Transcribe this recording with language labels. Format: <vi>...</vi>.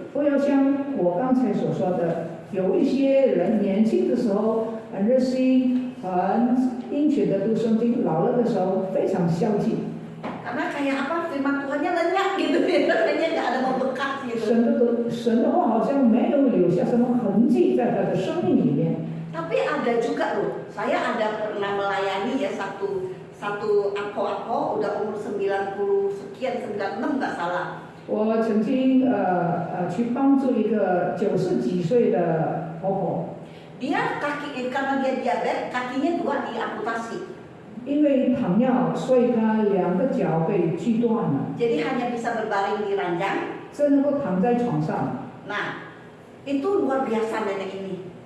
<zh>不要像我刚才所说的，有一些人年轻的时候很热心、很殷勤的读圣经，老了的时候非常消极。</zh> <id>Karena kayak apa, firman Tuhannya lenyap gitu ya, kayaknya nggak ada membekas gitu.</id> <zh>神的话好像没有留下什么痕迹在他的生命里面。</zh> <id>Tapi ada juga loh, saya ada pernah melayani ya satu ako udah umur 90 sekian, 96 nggak salah.</id> <zh>我曾经去帮助一个90几岁的婆婆，</zh> <id>Dia karena dia diabetes, kakinya 2 diamputasi.</id> <zh>因为糖尿，所以她2个脚被锯断了，</zh> <id>Jadi hanya bisa berbaring di ranjang.</id> <zh>只能够躺在床上。</zh> <id>Nah, itu luar biasa nenek ini.</id>